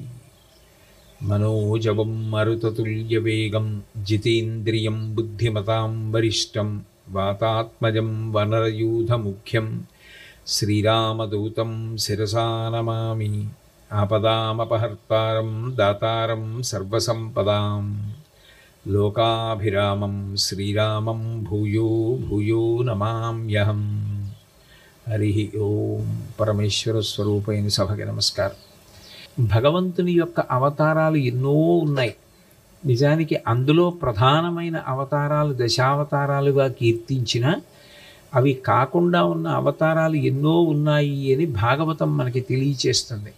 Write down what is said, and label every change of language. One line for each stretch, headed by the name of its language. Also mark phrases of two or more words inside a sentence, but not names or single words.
Sanskrit: मनोजवं मरुततुल्यवेगं जितेन्द्रियं बुद्धिमतां वरिष्ठं वातात्मजं वनरयूथमुख्यं श्रीरामदूतं शिरसा नमामि। आपदामपहर्तारं दातारं सर्वसम्पदां लोकाभिरामं श्रीरामं भूयो भूयो नमाम्यहम्। हरि ओम।
Telugu: పరమేశ్వర స్వరూపైన సభకి నమస్కారం। భగవంతుని యొక్క అవతారాలు ఎన్నో ఉన్నాయి. నిజానికి అందులో ప్రధానమైన అవతారాలు దశావతారాలుగా కీర్తించిన అవి కాకుండా ఉన్న అవతారాలు ఎన్నో ఉన్నాయి అని భాగవతం మనకి తెలియచేస్తుంది.